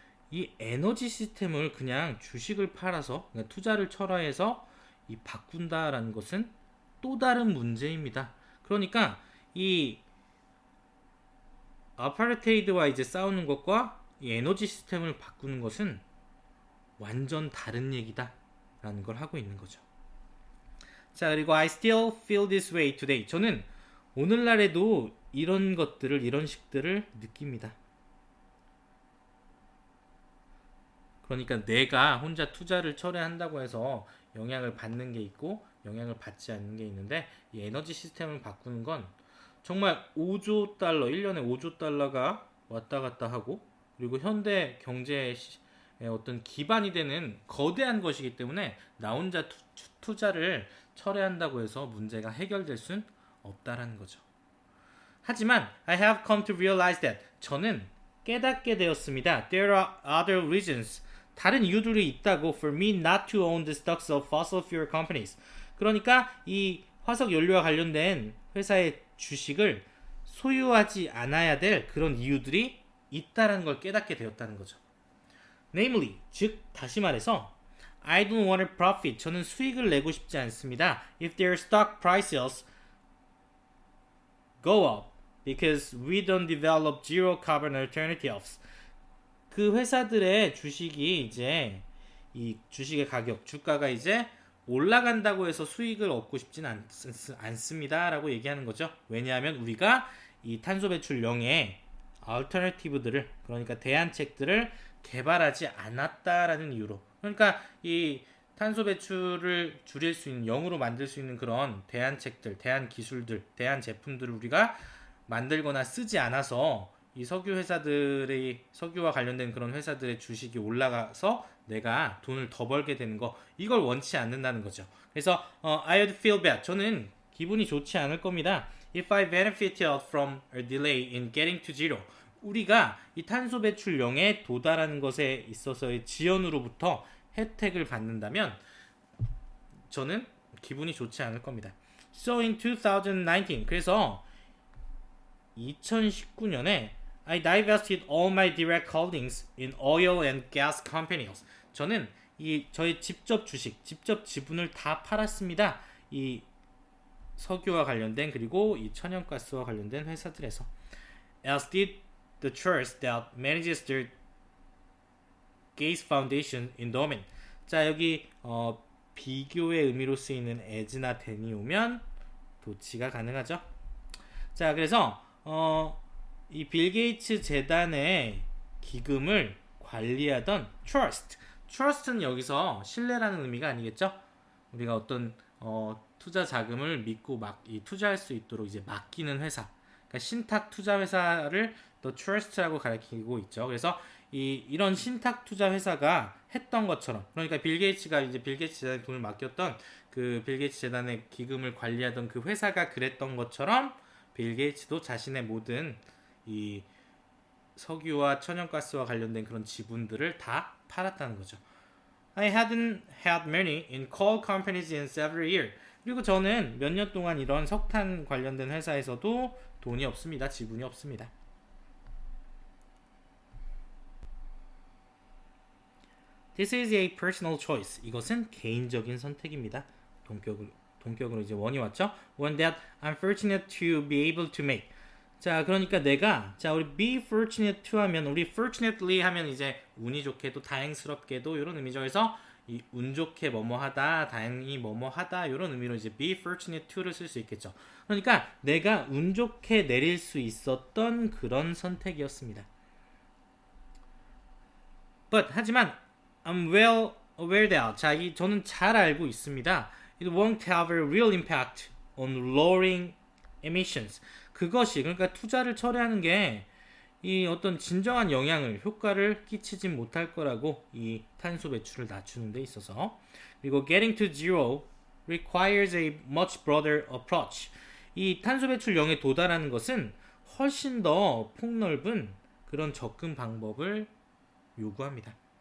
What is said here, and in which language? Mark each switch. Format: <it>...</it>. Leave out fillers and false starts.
<ko>이 에너지 시스템을 그냥 주식을 팔아서 그러니까 투자를 철회해서 바꾼다라는 것은 또 다른 문제입니다. 그러니까 이 아파르테이드와 이제 싸우는 것과 이 에너지 시스템을 바꾸는 것은 완전 다른 얘기다라는 걸 하고 있는 거죠. 자, 그리고</ko> <en>I still feel this way today.</en> <ko>저는 오늘날에도 이런 것들을, 이런 식들을 느낍니다. 그러니까 내가 혼자 투자를 철회한다고 해서 영향을 받는 게 있고 영향을 받지 않는 게 있는데 이 에너지 시스템을 바꾸는 건 정말 5조 달러, 1년에 5조 달러가 왔다 갔다 하고 그리고 현대 경제의 어떤 기반이 되는 거대한 것이기 때문에 나 혼자 투자를 철회한다고 해서 문제가 해결될 순 없다라는 거죠. 하지만</ko> <en>I have come to realize that</en> <ko>저는 깨닫게 되었습니다.</ko> <en>There are other reasons.</en> <ko>다른 이유들이 있다고</ko> <en>for me not to own the stocks of fossil fuel companies.</en> <ko>그러니까 이 화석 연료와 관련된 회사의 주식을 소유하지 않아야 될 그런 이유들이 있다라는 걸 깨닫게 되었다는 거죠.</ko> <en>Namely,</en> <ko>즉 다시 말해서</ko> <en>I don't want a profit.</en> <ko>저는 수익을 내고 싶지 않습니다.</ko> <en>If their stock prices go up because we don't develop zero carbon alternatives.</en> <ko>그 회사들의 주식이 이제 이 주식의 가격, 주가가 이제 올라간다고 해서 수익을 얻고 싶지는 않습니다라고 얘기하는 거죠. 왜냐하면 우리가 이 탄소 배출 0의 알터너티브들을 그러니까 대안책들을 개발하지 않았다라는 이유로 그러니까 이 탄소 배출을 줄일 수 있는 0으로 만들 수 있는 그런 대안책들, 대안 기술들, 대안 제품들을 우리가 만들거나 쓰지 않아서 이 석유 회사들의 석유와 관련된 그런 회사들의 주식이 올라가서 내가 돈을 더 벌게 되는 거 이걸 원치 않는다는 거죠. 그래서</ko> <en>I would feel bad.</en> <ko>저는 기분이 좋지 않을 겁니다.</ko> <en>If I benefited from a delay in getting to zero.</en> <ko>우리가 이 탄소 배출 0에 도달하는 것에 있어서의 지연으로부터 혜택을 받는다면 저는 기분이 좋지 않을 겁니다.</ko> <en>So in 2019,</en> <ko>그래서 2019년에</ko> <en>I divested all my direct holdings in oil and gas companies.</en> <ko>저는 저의 직접 주식, 직접 지분을 다 팔았습니다. 이 석유와 관련된 그리고 이 천연가스와 관련된 회사들에서.</ko> <en>As did the trust that manages the Gates Foundation Endowment.</en> <ko>자, 여기 비교의 의미로 쓰이는 as나 than이 오면 도치가 가능하죠. 자, 그래서 이 빌 게이츠 재단의 기금을 관리하던 trust는 여기서 신뢰라는 의미가 아니겠죠? 우리가 어떤 투자 자금을 믿고 투자할 수 있도록 이제 맡기는 회사, 그러니까 신탁 투자 회사를 더 trust라고 가리키고 있죠. 그래서 이런 신탁 투자 회사가 했던 것처럼, 그러니까 빌 게이츠가 이제 빌 게이츠 재단에 돈을 맡겼던 그 빌 게이츠 재단의 기금을 관리하던 그 회사가 그랬던 것처럼 빌 게이츠도 자신의 모든 이 석유와 천연가스와 관련된 그런 지분들을 다 팔았다는 거죠.</ko> <en>I hadn't had money in coal companies in several years.</en> <ko>그리고 저는 몇 년 동안 이런 석탄 관련된 회사에서도 돈이 없습니다. 지분이 없습니다.</ko> <en>This is a personal choice.</en> <ko>이것은 개인적인 선택입니다. 동격으로 이제 원이 왔죠.</ko> <en>One that I'm fortunate to be able to make.</en> <ko>자, 그러니까 우리</ko> <en>be fortunate to</en> <ko>하면, 우리 fortunately 하면 이제 운이 좋게도 다행스럽게도 이런 의미죠. 그래서 이 운 좋게 뭐뭐하다, 다행히 뭐뭐하다 이런 의미로 이제</ko> <en>be fortunate to</en> <ko>를 쓸 수 있겠죠. 그러니까 내가 운 좋게 내릴 수 있었던 그런 선택이었습니다.</ko> <en>But</en> <ko>하지만</ko> <en>I'm well aware that</en> <ko>저는 잘 알고 있습니다.</ko> <en>It won't have a real impact on lowering emissions.</en> <ko>그것이, 그러니까 투자를 철회하는 게 이 어떤 진정한 효과를 끼치진 못할 거라고, 이 탄소 배출을 낮추는 데 있어서. 그리고</ko> <en>getting to zero requires a much broader approach.</en> <ko>이 탄소 배출 0에 도달하는 것은 훨씬 더 폭넓은 그런 접근 방법을 요구합니다.</ko>